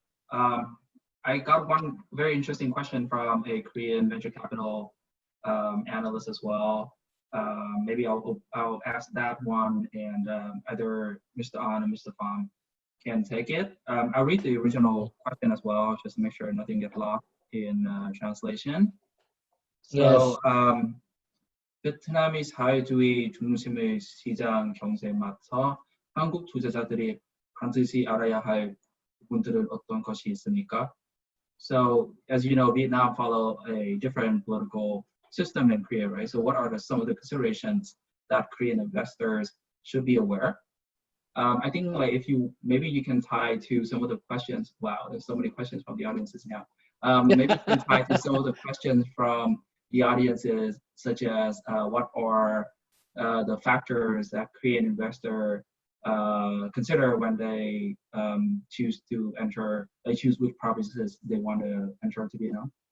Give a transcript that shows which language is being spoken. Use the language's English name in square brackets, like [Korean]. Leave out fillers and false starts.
[English] I got one very interesting question from a Korean venture capital analyst as well. Maybe I'll ask that one, and either Mr. Ahn or Mr. Pham can take it. I'll read the original question as well, just to make sure nothing gets lost in translation. So Yes. [Korean] 베트남이 사회주의 중심의 시장 경제에 맞서 한국 투자자들이 반드시 알아야 할 부분들은 어떤 것이 있습니까? [English] So as you know, Vietnam follow a different political system than Korea, right? So what are some of the considerations that Korean investors should be aware? I think like if maybe you can tie to some of the questions. Wow, there's so many questions from the audiences now. Maybe you can tie to some of the questions from the audiences, such as what are the factors that Korean investor consider when they choose to enter, they choose which provinces they want to enter to Vietnam.